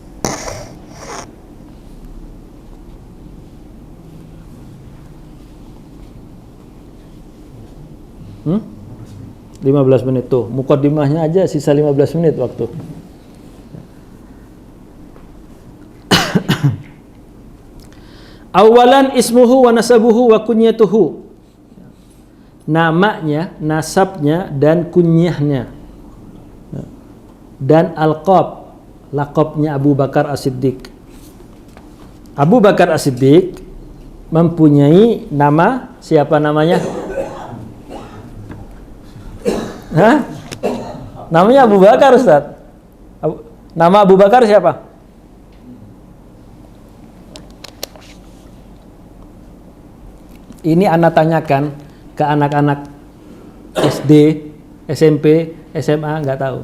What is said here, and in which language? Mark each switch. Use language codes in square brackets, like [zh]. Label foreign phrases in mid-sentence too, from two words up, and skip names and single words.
[id] Hmm? 15 menit tuh. Mukaddimahnya aja sisa 15 menit waktu. [ar] أولا اسمه ونسبه وكنيته. [id] Namanya, nasabnya dan kunyahnya. Dan alqab, laqabnya Abu Bakar As-Siddiq. Abu Bakar As-Siddiq mempunyai nama, siapa namanya? Hah? Namanya Abu Bakar, Ustaz. Nama Abu Bakar siapa? Ini anak tanyakan ke anak-anak SD, SMP, SMA, nggak tahu.